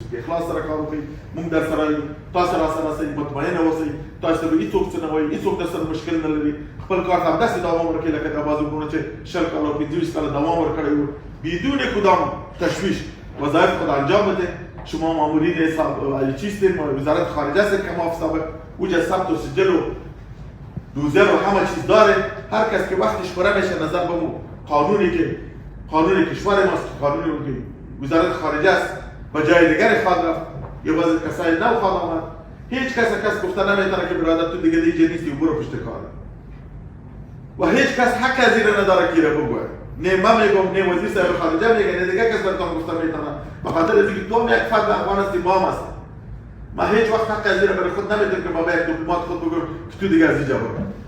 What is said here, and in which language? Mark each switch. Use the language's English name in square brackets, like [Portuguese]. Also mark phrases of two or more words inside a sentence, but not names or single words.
[Pashto] اخلاص سره کار وکړئ موږ در سره یو تاسو را سره سئ مطمئنه اوسئ تاسو به هیڅوک څه نه وایي هیڅوک در سره مشکل نه لري خپل کار ته همداسې دوام ورکړئ لکه دا بعضې وروڼو چې 20 کاله او 25 کاله دوام ورکړی [Persian] و بدون کدام تشویش وظایف خود انجام بده شما مامورین چیستین وزارت خارجه است که ما سابق اوج ثبت و سجل و دوزر و همه چیز داره هر کس که وقتش پره میشه نظر به قانون کشور ماست قانونی که وزارت خارجه است و جای دیگر خواهد رفت یا بعضی کسای نو خواهد آمد هیچ کس گفته نمیتونه که برادر تو دیگه دیگه نیستی و برو پشت کاره و هیچ کس حق از این نداره که رو بگوه نه من میگم نه وزیر صاحب خارجه میگه نه دیگه کس براتون گفته میتونه بخاطر از اینکه تو یک فرد افغان هستی ما هم هست ما هیچ وقت حق از این برای خود نمیتونم که ما به یک دیپلمات خود بگم که تو دیگه از اینجا برو